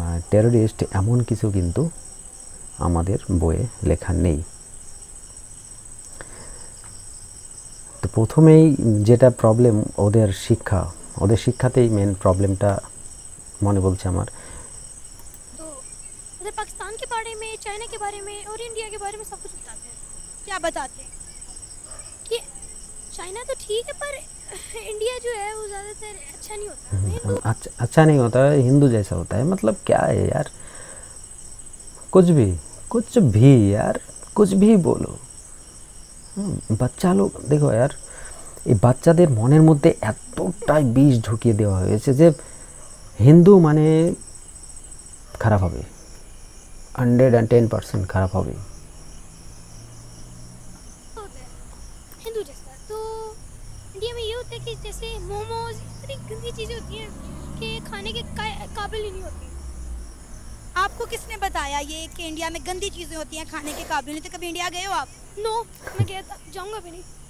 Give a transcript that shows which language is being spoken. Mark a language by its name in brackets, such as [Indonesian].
[Bangla] Terrorist এমন কিছু কিন্তু আমাদের বইয়ে লেখা নেই। তো প্রথমেই যেটা প্রবলেম ওদের শিক্ষাতেই মেন প্রবলেমটা মনে বলছে আমার। [Hindi] तो उधर पाकिस्तान के बारे में, चाइना के बारे में और इंडिया के बारे में सब कुछ बताते हैं क्या बताते हैं? कि चाइना तो ठीक है पर इंडिया जो है वो ज़्यादातर अच्छा नहीं होता। हिंदू अच्छा नहीं होता है, हिंदू जैसा होता है। मतलब क्या है यार, कुछ भी यार, कुछ भी बोलो। [Bangla] বাচ্চা লোক দেখো यार, এই বাচ্চাদের মনের মধ্যে এতটাই বিষ ঢুকিয়ে দেওয়া হয়েছে যে হিন্দু মানে খারাপ হবে, 110% খারাপ হবে। [Hindi] होता है हिंदू जैसा। तो इंडिया में ये होता है कि जैसे मोमोज इतनी गंदी चीज़ें होती हैं कि खाने के काबिल ही नहीं होती। आपको किसने बताया ये कि इंडिया में गंदी चीजें होती हैं, खाने के काबिल नहीं? तो कभी इंडिया गए हो आप? नो, मैं गया था, जाऊंगा भी नहीं।